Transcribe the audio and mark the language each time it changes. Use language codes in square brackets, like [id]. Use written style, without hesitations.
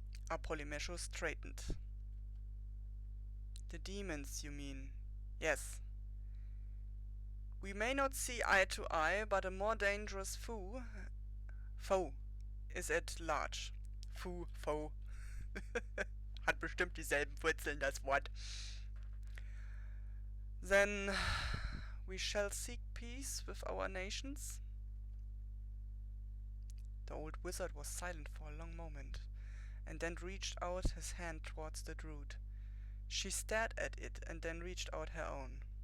[en] Apollymesho straightened. The demons, you mean? Yes. We may not see eye to eye, but a more dangerous foe is at large. Foe. [de] Hat bestimmt dieselben Wurzeln, das Wort. [en] Then we shall seek peace with our nations. The old wizard was silent for a long moment, and then reached out his hand towards the druid. She stared at it and then reached out her own.